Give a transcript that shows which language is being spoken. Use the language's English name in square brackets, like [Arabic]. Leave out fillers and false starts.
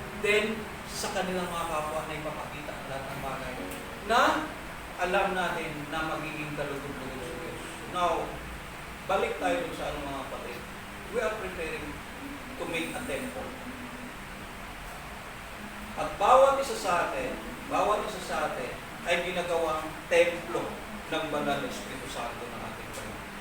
[Filipino] Then, sa kanilang mga kapwa na ipapakita ang lahat ng bagay na alam natin na magiging kalugod-lugod sa Diyos. Now, balik tayo dun sa mga kapatid. [English] We are preparing to make a temple. [Filipino] At bawat isa sa atin ay ginagawang templo ng banal na Espiritu Santo ng ating Panginoon.